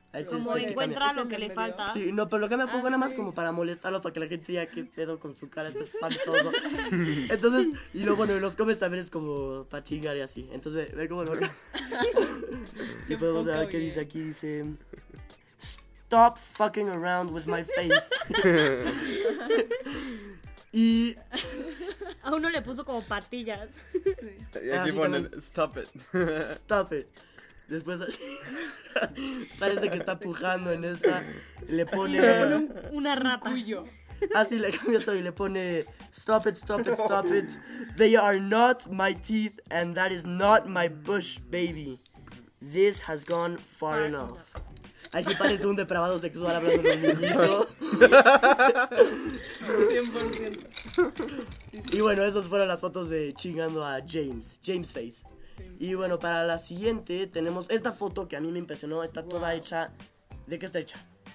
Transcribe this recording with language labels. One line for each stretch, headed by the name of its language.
Spanish: Como encuentra lo que le falta. Sí, no, pero lo cambia poco, nada más como para molestarlo, para que la gente diga qué pedo con su cara, está espantoso. Entonces, y luego bueno, los comes también es como para chingar y así. Entonces, ve cómo lo cambia. Y podemos ver qué dice aquí, dice...
English: Stop fucking around with my face.
Spanish: Y... A uno le puso como patillas. Sí. Y aquí ponen,
English: stop it. Stop it.
Spanish: Después parece que está pujando en esta. Le pone, una rata. Cuyo. Así le cambia todo y le pone:
English: stop it, stop it, stop it. They are not my teeth and that is not my bush, baby. This has gone far enough.
Spanish: Aquí parece un depravado sexual hablando de mi amigo. 100%. Y bueno, esas fueron las fotos de chingando a James. James Face. Y bueno, para la siguiente tenemos esta foto que a mí me impresionó. Está toda hecha... ¿De qué está hecha?